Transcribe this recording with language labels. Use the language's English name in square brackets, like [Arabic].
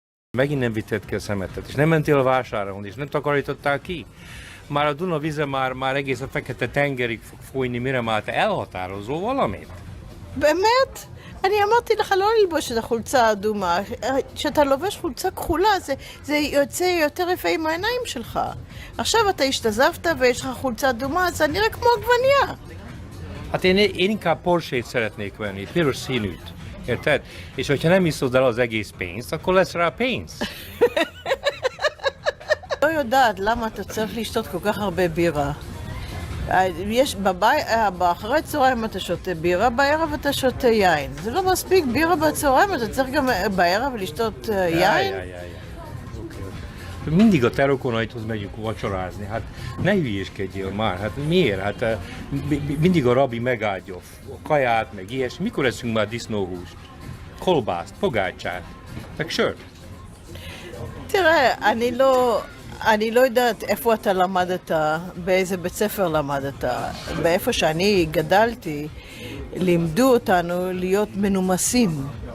[Hungarian] Megint nem vitted ki a szemetet, és nem mentél a vásárra, és nem takarítottál ki. Már a Duna vize már egész a fekete tengerig fog folyni, mire már te elhatározol valamit? [Hebrew] באמת? אני אמרתי לך לא ללבוש את החולצה האדומה. כשאתה לובש חולצה כחולה, זה יוצא יותר יפה עם העיניים שלך. עכשיו אתה השתזפת ויש לך חולצה אדומה, אז זה נראה כמו עגבנייה. [Hungarian] Hát én inkább Porsche-t szeretnék venni, piros színűt. Érted? És hogyha nem iszod el az egész pénzt, akkor lesz rá pénz. [Hebrew] לא יודעת למה אתה צריך לשתות כל כך הרבה בירה. יש באחרי צהריים אתה שותה בירה, בערב אתה שותה יין. זה לא מספיק בירה בצהריים, אתה צריך גם בערב לשתות יין? [Hungarian] Mindig a te rokonaidhoz megyünk vacsorázni, hát ne hülyéskedjél már, hát miért? Hát mindig a rabi megáldja a kaját, meg ilyesmi. Mikor eszünk már disznóhúst, kolbászt, pogácsát, meg sört? [Hebrew] תראה, אני לא יודעת איפה אתה למדת, באיזה בית ספר למדת. באיפה שאני גדלתי, לימדו אותנו להיות מנומסים.